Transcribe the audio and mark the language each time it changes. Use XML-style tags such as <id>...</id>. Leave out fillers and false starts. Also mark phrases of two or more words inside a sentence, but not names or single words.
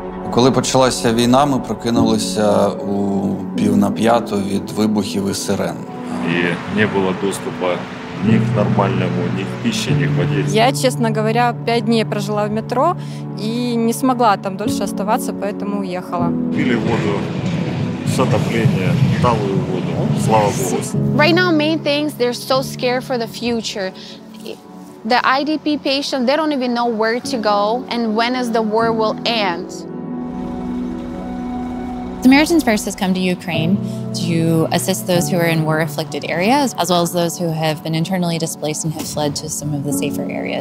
<uk>Коли почалася війна, ми прокинулися у 4:45 від вибухів і сирен.</uk> <ru>И не было доступа ни к нормальному, ни к пище, ни к воде. Я, честно говоря, 5 дней прожила в метро и не смогла там дольше оставаться, поэтому уехала. Пили воду с отопления, талую воду, слава Богу.</ru> <en>Right now, main things, they're so scared for the future. The IDP patient, they don't even know where to go and when is the war will end. Samaritan's Purse has come to Ukraine to assist those who are in war-afflicted areas, as well as those who have been internally displaced and have fled to some of the safer areas.</en>